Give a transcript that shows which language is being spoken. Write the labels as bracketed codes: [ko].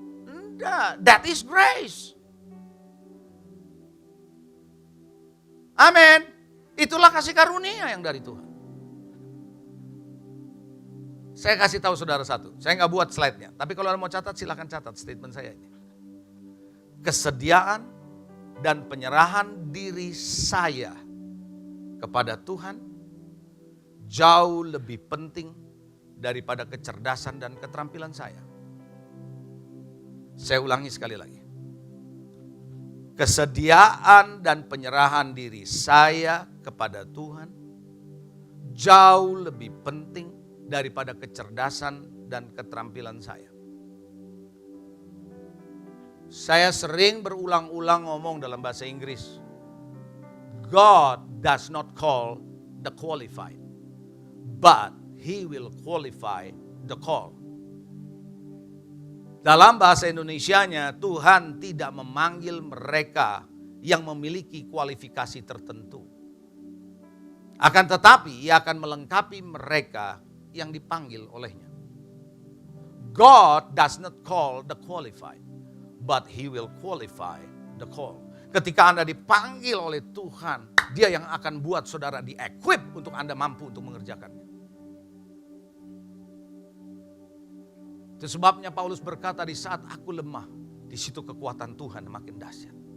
[id] Enggak, [en] that is grace. Amin. [id] Itulah kasih karunia yang dari Tuhan. Saya kasih tahu saudara satu, saya nggak buat slide-nya. Tapi kalau mau catat, silakan catat statement saya ini. Kesediaan dan penyerahan diri saya kepada Tuhan jauh lebih penting daripada kecerdasan dan keterampilan saya. Saya ulangi sekali lagi. Kesediaan dan penyerahan diri saya kepada Tuhan jauh lebih penting daripada kecerdasan dan keterampilan saya. Saya sering berulang-ulang ngomong dalam bahasa Inggris. [en] God does not call the qualified, but He will qualify the call. [id] Dalam bahasa Indonesianya, Tuhan tidak memanggil mereka yang memiliki kualifikasi tertentu. Akan tetapi, Ia akan melengkapi mereka yang dipanggil olehnya. [en] God does not call the qualified, but He will qualify the call. [id] Ketika Anda dipanggil oleh Tuhan, Dia yang akan buat saudara di-equip untuk Anda mampu untuk mengerjakannya. Itu sebabnya Paulus berkata, di saat aku lemah, di situ kekuatan Tuhan makin dahsyat.